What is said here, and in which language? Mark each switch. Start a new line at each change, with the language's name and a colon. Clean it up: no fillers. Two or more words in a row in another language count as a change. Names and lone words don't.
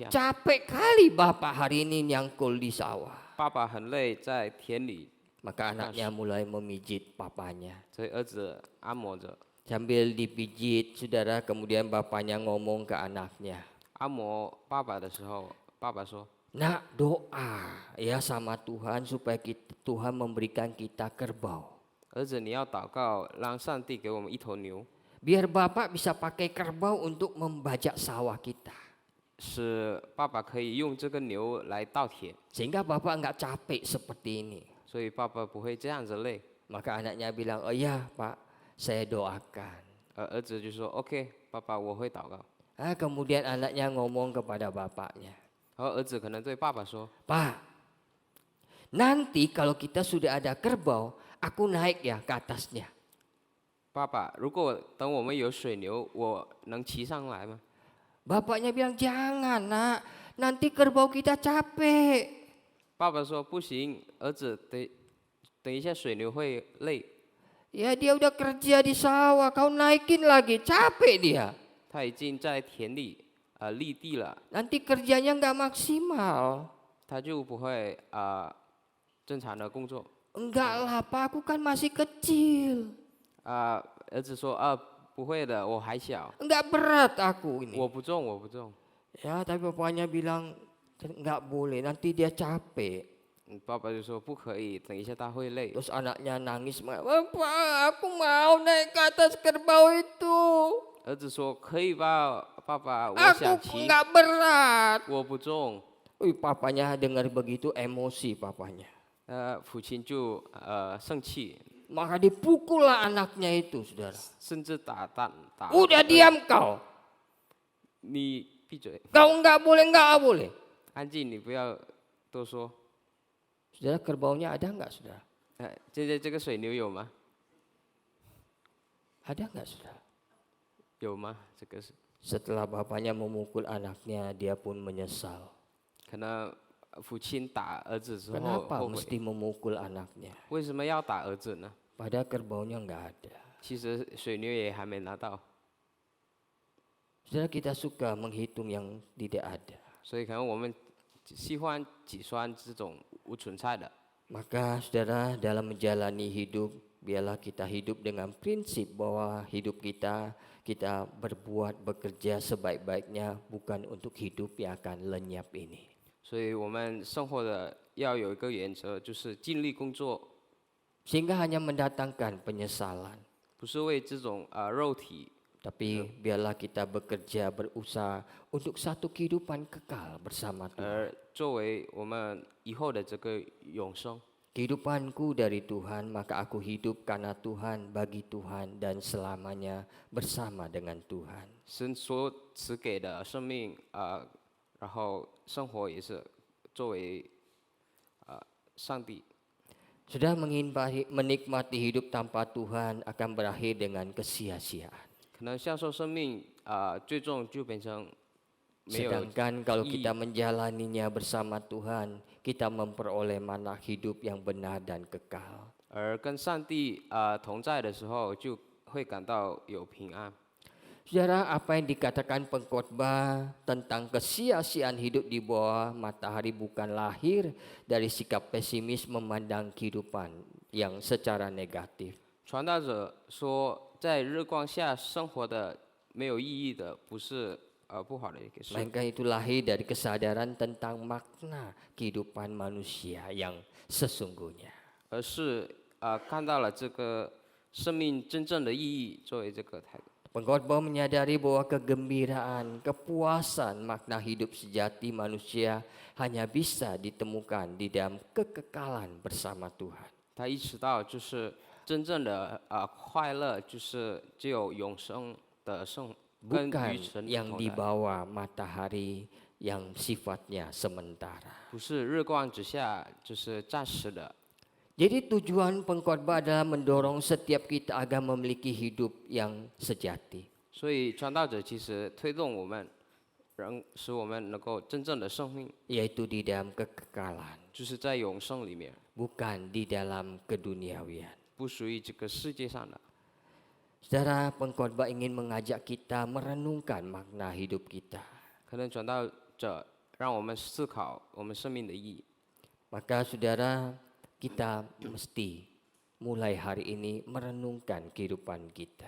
Indonesian: Capek kali bapak hari ini nyangkul di sawah. ”
Chinese: 爸爸很累，在田里，
Indonesian: Maka anaknya mulai memijit papanya.
Chinese: 所以儿子按摩着。
Indonesian: Sambil dipijit, saudara, kemudian bapaknya ngomong ke anaknya,
Chinese: 按摩爸爸的时候，爸爸说
Indonesian: nak doa ya sama Tuhan supaya Tuhan memberikan kita kerbau.
Chinese: 儿子，你要祷告，让上帝给我们一头牛，
Indonesian: Biar bapak bisa pakai kerbau untuk membajak sawah kita.
Chinese: 使爸爸可以用这个牛来稻田，
Indonesian: Sehingga bapak nggak capek seperti ini.
Chinese: 所以爸爸不会这样子累。
Indonesian: Maka anaknya bilang, oh iya pak, saya doakan.
Chinese: 儿子就说 ：“OK， 爸爸，我会祷告。”
Indonesian: Kemudian anaknya ngomong kepada bapaknya,
Chinese: 然后儿子可能对爸爸说
Indonesian: Pak, nanti kalau kita sudah ada kerbau, aku naik ya ke atasnya.：“
Chinese: 爸爸，如果等我们有水牛，我能骑上来吗？”
Indonesian: Bapaknya bilang, jangan nak, nanti kerbau kita capek.
Chinese: 爸爸说：“不行，儿子，等一下水牛会累。
Indonesian: Ya dia udah kerja di sawah, kau naikin lagi, capek dia.
Chinese: 他已经在田里立地了，
Indonesian: Nanti kerjanya nggak maksimal.
Chinese: 他就不会正常的工作。”
Indonesian: Enggak lah pak, aku kan masih kecil.
Chinese: 儿子说：“不会的，我还小，
Indonesian: Enggak berat aku ini.
Chinese: 我不重，我不重。”
Indonesian: Ya tapi bapaknya bilang, enggak boleh, nanti dia capek.
Chinese: 爸爸就说：“不可以，等一下他会累。”
Indonesian: Terus anaknya nangis, Bapak, aku mau naik ke atas kerbau itu.
Chinese: 儿子说：“可以吧，爸爸，我
Indonesian: Aku
Chinese: 想骑，
Indonesian: enggak berat.
Chinese: 我不重。”
Indonesian: Papanya dengar begitu emosi papanya.
Chinese: 父亲就生气，
Indonesian: Maka dipukullah anaknya itu, saudara.
Chinese: 甚至打。
Indonesian: Udah diam kau.
Chinese: 你闭嘴，
Indonesian: Kau enggak boleh.
Chinese: 安静，你不要多说。
Indonesian: Saudara, kerbaunya ada enggak, saudara?
Chinese: 现在这个水牛有吗？
Indonesian: Ada enggak, saudara?
Chinese: 有吗？这个是
Indonesian: Setelah bapaknya memukul anaknya, dia pun menyesal.
Chinese: 可能父亲打儿子之后
Indonesian: Kenapa
Chinese: 后
Indonesian: mesti
Chinese: 悔，
Indonesian: memukul anaknya?
Chinese: 为什么要打儿子呢？
Indonesian: Padahal kerbaunya enggak ada.
Chinese: 其实水牛也还没拿到，
Indonesian: Saudara, kita suka menghitung yang tidak ada.
Chinese: 所以可能我们喜欢计算这种无存在的。
Indonesian: Maka saudara, dalam menjalani hidup, biarlah kita hidup dengan prinsip bahwa hidup kita berbuat, bekerja sebaik-baiknya, bukan untuk hidup yang akan lenyap ini.
Chinese: 所以我们生活的要有一个原则，就是尽力工作，
Indonesian: Sehingga hanya mendatangkan penyesalan.
Chinese: 不是为这种肉体，
Indonesian: Tapi biarlah kita bekerja, berusaha untuk satu kehidupan kekal bersama Tuhan.
Chinese: 而作为我们以后的这个永生。
Indonesian: Kehidupanku dari Tuhan, maka aku hidup karena Tuhan, bagi Tuhan, dan selamanya bersama dengan Tuhan.
Chinese: 神所赐给的生命然后生活也是作为上帝。
Indonesian: Sudah menikmati hidup tanpa Tuhan akan berakhir dengan kesia-siaan.
Chinese: 可能享受生命最终就变成没有
Indonesian: Sedangkan kalau kita menjalaninya bersama Tuhan, kita memperoleh manah hidup yang benar dan kekal.
Chinese: 而跟上帝同在的时候，就会感到有平安。
Indonesian: Saudara, apa yang dikatakan pengkhotbah tentang kesia-siaan hidup di bawah matahari bukan lahir dari sikap pesimis memandang kehidupan yang secara negatif.
Chinese: 传道者说，在日光下生活的没有意义的，不是不好的一个事，
Indonesian: Melainkan itu lahir dari kesadaran tentang makna kehidupan manusia yang sesungguhnya.
Chinese: 而是看到了这个生命真正的意义作为这个态度。
Indonesian: Pengkhotbah menyadari bahwa kegembiraan, kepuasan, makna hidup sejati manusia hanya bisa ditemukan di dalam kekekalan bersama Tuhan.
Chinese: 他意识到，就是真正的快乐，就是只有永生的生跟
Indonesian: Bukan
Chinese: 与神
Indonesian: yang
Chinese: 同
Indonesian: di
Chinese: 在，
Indonesian: bawah matahari yang sifatnya sementara.
Chinese: 不是日光之下，就是暂时的。
Indonesian: Jadi tujuan pengkhotbah adalah mendorong setiap kita agar memiliki hidup yang sejati.
Chinese: 所以传道者其实推动我们，使我们能够真正的生命，
Indonesian: Yaitu di dalam kekekalan,
Chinese: 就是在永生里面，
Indonesian: bukan di dalam keduniawian.
Chinese: 不属于这个世界上的。
Indonesian: Saudara, pengkhotbah ingin mengajak kita merenungkan makna hidup kita.
Chinese: 可能传道者让我们思考我们生命的意义。
Indonesian: Maka saudara, kita mesti mulai hari ini merenungkan kehidupan kita.